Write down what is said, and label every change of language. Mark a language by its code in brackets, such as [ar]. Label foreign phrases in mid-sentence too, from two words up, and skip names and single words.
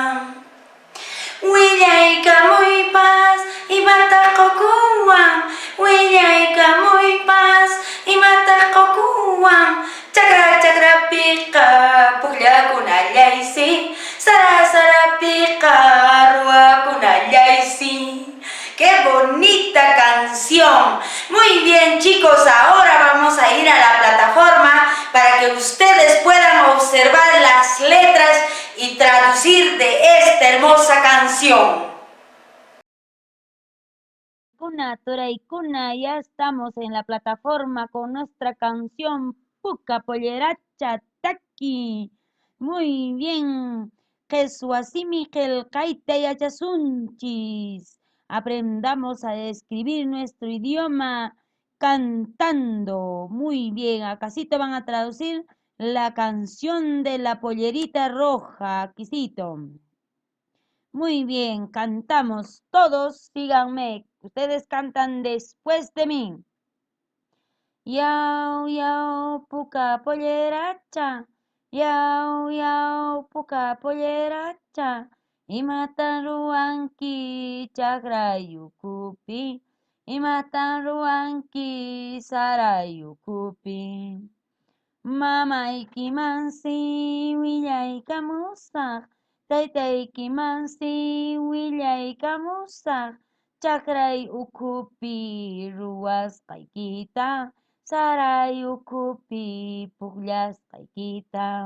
[qu] Willay kamuypas imata qokuwan, willay kamuypas imata qokuwan, chakra chakrapiqa puklakunallaysi, sara sarapiqa ruwakunallaysi. [es] ¡Qué bonita canción! Muy bien, chicos, ahora vamos a ir a la plataforma para que ustedes puedan observar las letras y traducir de esta hermosa canción. Turaykuna, ya estamos en la plataforma con nuestra canción Puka Polleracha Taki. Muy bien. [qu] Jesuasimi Qelqayta yachasunchis. [es] Aprendamos a escribir nuestro idioma cantando. Muy bien. Acasito van a traducir la canción de la pollerita roja. Aquisito. Muy bien, cantamos todos, síganme. Ustedes cantan después de mí. [qu] Yau, yau, puka polleracha. Yau, yau, puka polleracha. Imatan ruanki chakrayukupi. Imatan ruanki sarayukupi. Mamayki mansi willaykamusaq, taytayki mansi willaykamusaq, chakray ukhupi ruwasqaykita, saray ukhupi pukllasqaykita.